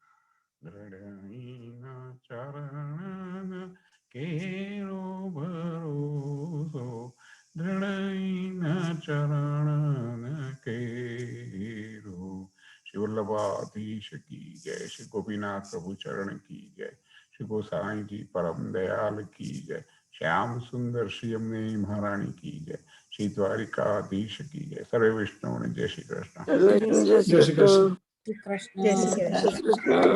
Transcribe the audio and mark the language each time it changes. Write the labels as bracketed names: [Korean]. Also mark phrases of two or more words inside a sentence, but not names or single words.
[Braj] दृढ़ चरण केरो भरोसो, दृढ़ चरण केरो. [Hindi] श्री वल्लभाधीश की जय, श्री गोपीनाथ प्रभु चरण की जय, श्री गोसाई जी परम दयाल की जय, श्याम सुंदर श्री अम्मे महारानी की जय, श्री द्वारिकाधीश की जय. [Gujarati] સર્વે વૈષ્ણવ ને જય શ્રી કૃષ્ણ. જય શ્રી કૃષ્ણ. જય શ્રી કૃષ્ણ. જય શ્રી કૃષ્ણ.